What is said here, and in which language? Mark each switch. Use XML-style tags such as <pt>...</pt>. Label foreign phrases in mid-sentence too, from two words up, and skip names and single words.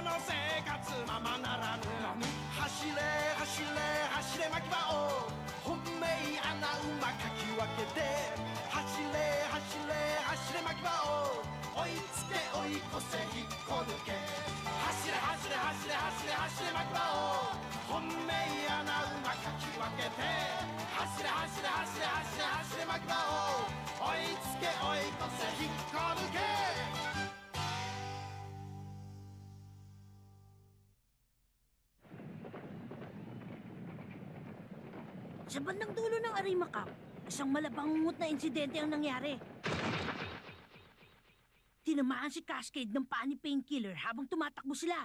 <ja>の生活ままならぬ走れ走れ走れ牧場を本命穴馬かき分けて走れ走れ走れ牧場を追いつけ追い越せ引っこ抜け走れ走れ走れ走れ走れ牧場を本命穴馬かき分けて走れ走れ走れ走れ走れ牧場を追いつけ追い越せ引っこ抜け</ja> <tl>Sa bandang dulo ng Arima Cup, isang malabangungot na insidente ang nangyari. Tinamaan si Cascade ng paa ni Painkiller habang tumatakbo sila.</tl>